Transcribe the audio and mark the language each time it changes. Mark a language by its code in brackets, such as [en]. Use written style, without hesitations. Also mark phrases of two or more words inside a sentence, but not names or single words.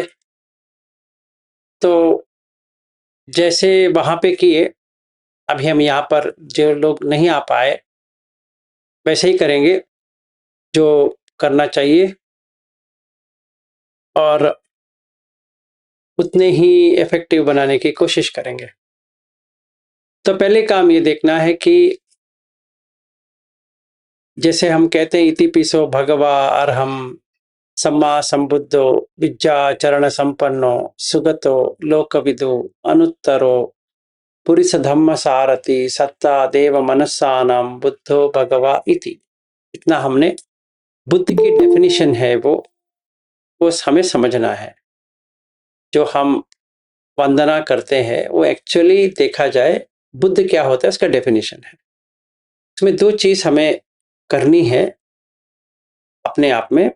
[hi] तो जैसे वहाँ पे किए, अभी हम यहाँ पर जो लोग नहीं आ पाए, वैसे ही करेंगे जो करना चाहिए और उतने ही इफ़ेक्टिव बनाने की कोशिश करेंगे। तो पहले काम ये देखना है कि जैसे हम कहते हैं [pi] इति पिसो भगवा अर्हम सम्मा संबुद्धो विद्या चरण संपन्नो सुगतो लोकविदु अनुत्तरो पुरुष धम्म सारथि सत्ता देव मनस्सानाम बुद्धो भगवा इति। [hi] इतना हमने बुद्ध की डेफिनेशन है वो हमें समझना है। जो हम वंदना करते हैं वो एक्चुअली देखा जाए बुद्ध क्या होता है उसका डेफिनेशन है। इसमें दो चीज हमें करनी है अपने आप में।